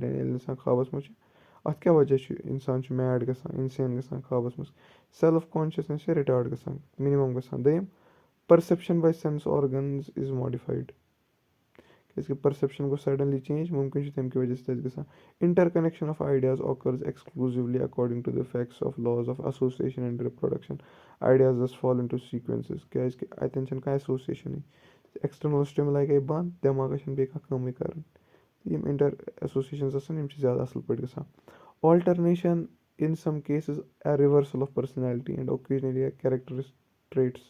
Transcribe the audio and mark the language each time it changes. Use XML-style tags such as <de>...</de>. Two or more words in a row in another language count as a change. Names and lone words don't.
<ks>یعنی ییٚلہِ اِنسان خابَس منٛز چھُ اَتھ کیٛاہ وجہ چھُ اِنسان چھُ میڈ گژھان اِنسین گژھان خابَس منٛز.</ks> <en>self consciousness</en> <ks>چھِ رِٹاڈ گژھان مِنِمَم گژھان.</ks> <en>دوٚیِم perception by sense organs is modified.</en> <ks>کیٛازِکہِ پٔرسٮ۪پشَن گوٚو سَڈَنلی چینٛج مُمکِن چھُ تَمہِ کہِ وجہ سۭتۍ گژھان.</ks> <en>interconnection of ideas occurs exclusively according to the facts of laws of association and reproduction. ideas thus fall into sequences</en> <ks>کیٛازِکہِ اَتٮ۪ن چھَنہٕ کانٛہہ ایسوسیشَنٕے.</ks> <en>external stimuli</en> <ks>گٔے بنٛد دٮ۪ماغَس چھَنہٕ بیٚیہِ کانٛہہ کٲمٕے کَرٕنۍ. یِم</ks> <en>inter associations</en> <ks>آسان یِم چھِ زیادٕ اَصٕل پٲٹھۍ گژھان.</ks> <en>alternation in some cases a reversal of personality and occasionally a character's traits.</en>